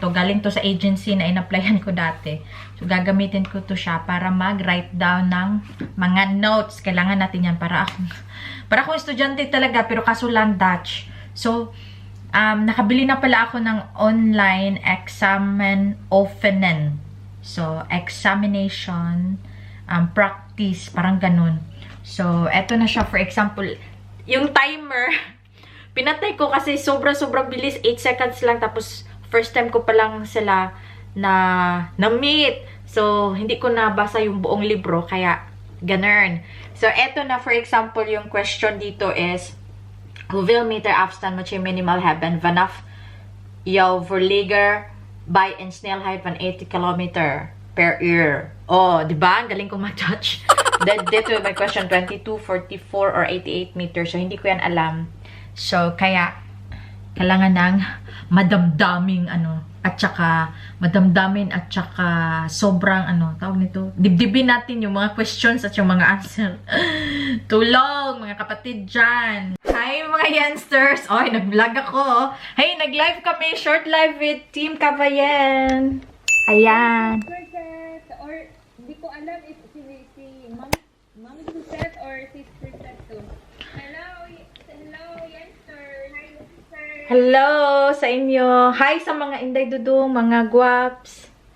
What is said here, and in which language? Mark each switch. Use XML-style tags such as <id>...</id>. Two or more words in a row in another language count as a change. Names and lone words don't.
<tl>Galing to sa agency na in-applyan ko dati. So, gagamitin ko to siya para mag-</tl> <en>write down</en> <tl>ng mga notes. Kailangan natin yan para akong estudyante talaga, pero kaso lang Dutch. So, nakabili na pala ako ng online</tl> <nl>examen oefenen.</nl> <tl>So,</tl> <en>examination, practice,</en> <tl>parang ganun. So, eto na siya.</tl> <en>For example,</en> <tl>yung timer, pinatay ko kasi sobrang bilis. 8 seconds lang. Tapos,</tl> <en>first time</en> <tl>ko pa lang sila na-meet. So, hindi ko nabasa yung buong libro. Kaya, ganun. So, eto na,</tl> <en>for example,</en> <tl>yung question dito is,</tl> <nl>hoeveel meter afstand moet je minimaal hebben vanaf jouw verleger by een snelheid van 80 km per uur?</nl> <tl>Oh, di ba? Ang galing kong ma-judge. Dito may question, 22, 44,</tl> <en>or 88 meters.</en> <tl>So, hindi ko yan alam. So, kaya, kailangan ng madamdaming, at saka sobrang, tawag nito, dibdibin natin yung mga questions at yung mga answer. Tulong, mga kapatid dyan. Hi, mga youngsters. Oy, nag-vlog ako. Hey, nag-live kami,</tl> <en>short live with Team Cavayen.</en> <tl>Ayan. Or, hindi ko alam if si Mami Suset or Sister Seto.</tl> <en>Hello, youngster. Hi, sister.</en> <tl>Hello sa inyo. Hi sa mga Inday Dudong, mga guwaps.</tl>